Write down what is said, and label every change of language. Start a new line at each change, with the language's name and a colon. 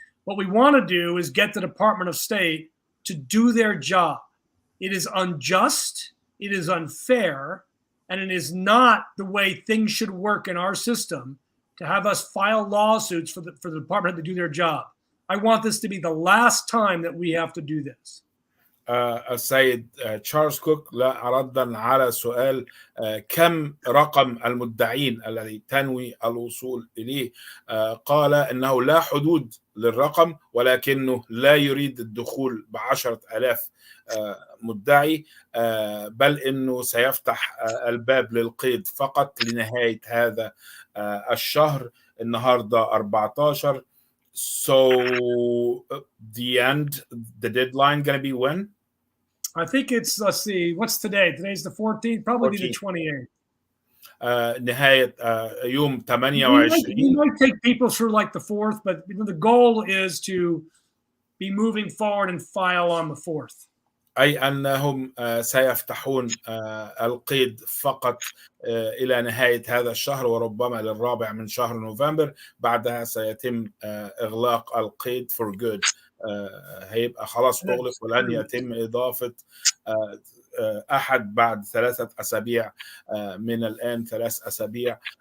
English: What we want to do is get the Department of State to do their job. It is unjust, it is unfair, and it is not the way things should work in our system to have us file lawsuits for the department to do their job. I want this to be the last time that we have to do this.
Arabic: السيد تشارلز كوك ردا على سؤال كم رقم المدعين الذي تنوي الوصول إليه، قال إنه لا حدود للرقم ولكنه لا يريد الدخول ب10,000 مدعي، بل إنه سيفتح الباب للقيد فقط لنهاية هذا الشهر. النهاردة 14.
English: So the deadline going to be when? I think it's, let's see, what's today? Today's the 14th, probably the 28th.
Arabic: نهاية يوم 28.
English: We might take people through like the 4th, but the goal is to be moving forward and file on the 4th.
Arabic: أي أنهم سيفتحون القيد فقط إلى نهاية هذا الشهر وربما للرابع من شهر نوفمبر. بعدها سيتم إغلاق القيد
English: for good.
Arabic: هيبقى خلاص أغلق ولن يتم إضافة أحد بعد 3 أسابيع من الآن، 3 أسابيع.